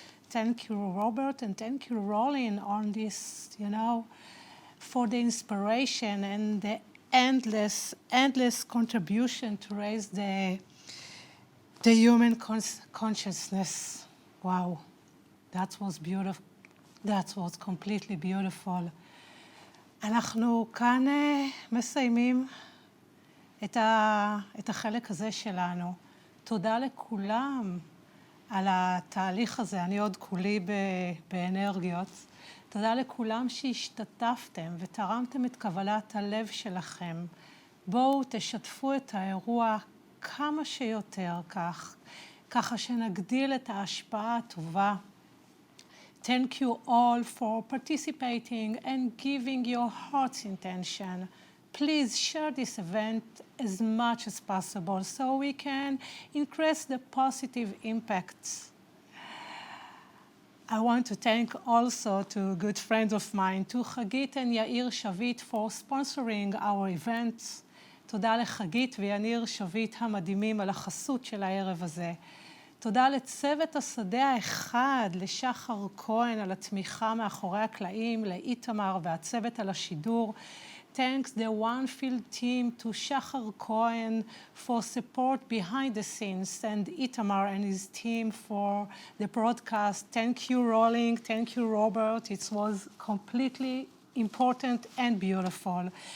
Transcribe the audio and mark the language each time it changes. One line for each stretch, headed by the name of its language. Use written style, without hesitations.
English: Thank you, Robert, and thank you, Rollin, on this, for the inspiration and the endless contribution to raise the human consciousness. Wow, that was beautiful. That was completely beautiful.
Hebrew: אנחנו כאן מסיימים את החלק הזה שלנו. תודה לכולם על התהליך הזה. אני עוד כולי באנרגיות. תודה לכולם שהשתתפתם ותרמתם את קבלת הלב שלכם. בואו תשתפו את האירוע כמה שיותר ככה שנגדיל את ההשפעה הטובה.
English: Thank you all for participating and giving your heart's intention. Please share this event as much as possible so we can increase the positive impacts. I want to thank also two good friends of mine, to Hagit and Yair Shavit, for sponsoring our events.
Hebrew: תודה לחגית ויניר שביט המדהימים על החסות של הערב הזה. תודה לצוות השדה האחד, לשחר כהן על התמיכה מאחורי הקלעים, לאיתמר והצוות על השידור.
English: Thanks the One Field team to Shachar Cohen for support behind the scenes, and Itamar and his team for the broadcast. Thank you, Rollin. Thank you, Robert. It was completely important and beautiful.